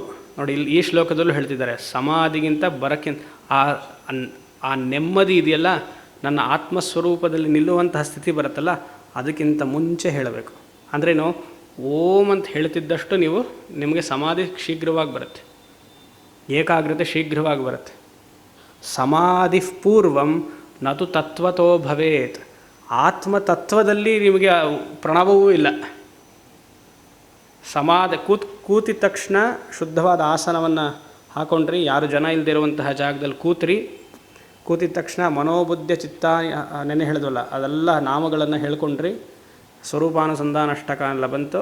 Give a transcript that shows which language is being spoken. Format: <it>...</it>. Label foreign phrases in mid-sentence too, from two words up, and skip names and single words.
<kn>ನೋಡಿ ಇಲ್ಲಿ ಈ ಶ್ಲೋಕದಲ್ಲೂ ಹೇಳ್ತಿದ್ದಾರೆ, ಸಮಾಧಿಗಿಂತ ಬರೋಕ್ಕಿಂತ ಆ ನೆಮ್ಮದಿ ಇದೆಯಲ್ಲ, ನನ್ನ ಆತ್ಮಸ್ವರೂಪದಲ್ಲಿ ನಿಲ್ಲುವಂತಹ ಸ್ಥಿತಿ ಬರುತ್ತಲ್ಲ, ಅದಕ್ಕಿಂತ ಮುಂಚೆ ಹೇಳಬೇಕು. ಅಂದ್ರೇನು? ಓಂ ಅಂತ ಹೇಳ್ತಿದ್ದಷ್ಟು ನಿಮಗೆ ಸಮಾಧಿ ಶೀಘ್ರವಾಗಿ ಬರುತ್ತೆ, ಏಕಾಗ್ರತೆ ಶೀಘ್ರವಾಗಿ ಬರುತ್ತೆ.</kn> <sa>ಸಮಾಧಿ ಪೂರ್ವಂ ನತು ತತ್ವತೋ ಭವೇತ್.</sa> <kn>ಆತ್ಮತತ್ವದಲ್ಲಿ ನಿಮಗೆ ಪ್ರಣವವೂ ಇಲ್ಲ. ಕೂತಿದ ತಕ್ಷಣ ಶುದ್ಧವಾದ ಆಸನವನ್ನು ಹಾಕೊಂಡ್ರಿ, ಯಾರು ಜನ ಇಲ್ಲದಿರುವಂತಹ ಜಾಗದಲ್ಲಿ ಕೂತಿದ ತಕ್ಷಣ ಮನೋಬುದ್ಧ ಚಿತ್ತ ನೆನೆ ಹೇಳಿದ್ವಲ್ಲ, ಅದೆಲ್ಲ ನಾಮಗಳನ್ನು ಹೇಳ್ಕೊಂಡ್ರಿ, ಸ್ವರೂಪಾನುಸಂಧಾನ ಅಷ್ಟಕ ಎಲ್ಲ ಬಂತು.</kn>